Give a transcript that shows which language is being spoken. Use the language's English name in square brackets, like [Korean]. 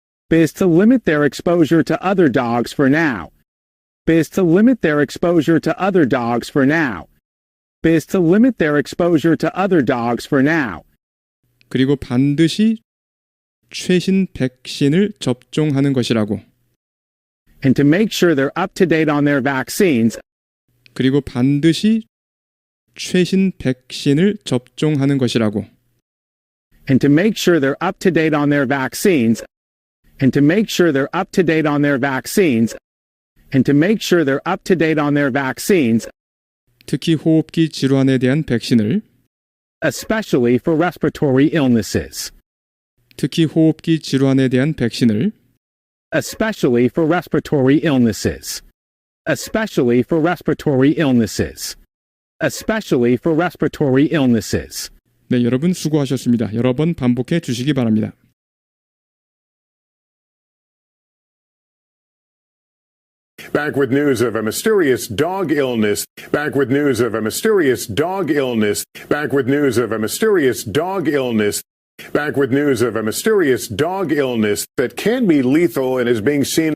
[English] is to limit their exposure to other dogs for now. is to limit their exposure to other dogs for now. is to limit their exposure to other dogs for now. [Korean] 그리고 반드시 최신 백신을 접종하는 것이라고 [English] And to make sure they're up to date on their vaccines. [Korean] 그리고 반드시 최신 백신을 접종하는 것이라고 [English] And to make sure they're up to date on their vaccines. And to make sure they're up to date on their vaccines. And to make sure they're up to date on their vaccines. [Korean] 특히 호흡기 질환에 대한 백신을 [English] Especially for respiratory illnesses. [Korean] 특히 호흡기 질환에 대한 백신을 [English] Especially for respiratory illnesses. Especially for respiratory illnesses. Especially for respiratory illnesses. [Korean] 네, 여러분 수고하셨습니다. 여러 번 반복해 주시기 바랍니다. [English] Back with news of a mysterious dog illness. Back with news of a mysterious dog illness. Back with news of a mysterious dog illness. Back with news of a mysterious dog illness that can be lethal and is being seen.